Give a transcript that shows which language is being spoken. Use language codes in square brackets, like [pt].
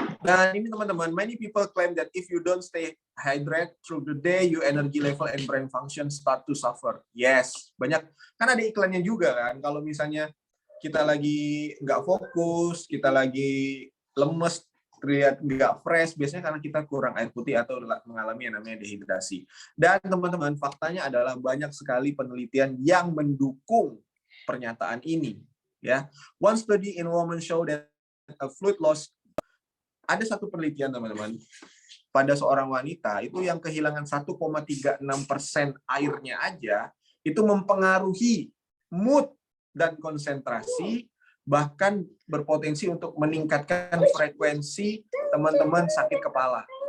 [id] Dan ini teman-teman, [en] many people claim that if you don't stay hydrated through the day, your energy level and brain function start to suffer. Yes, [id] banyak. Kan ada iklannya juga kan. Kalau misalnya kita lagi nggak fokus, kita lagi lemes, terlihat nggak fresh, biasanya karena kita kurang air putih atau mengalami yang namanya dehidrasi. Dan teman-teman, faktanya adalah banyak sekali penelitian yang mendukung pernyataan ini. [en] Ya, one study in women show that a fluid loss. [id] Ada satu penelitian teman-teman pada seorang wanita itu yang kehilangan 1,36% airnya aja itu mempengaruhi mood dan konsentrasi, bahkan berpotensi untuk meningkatkan frekuensi teman-teman sakit kepala.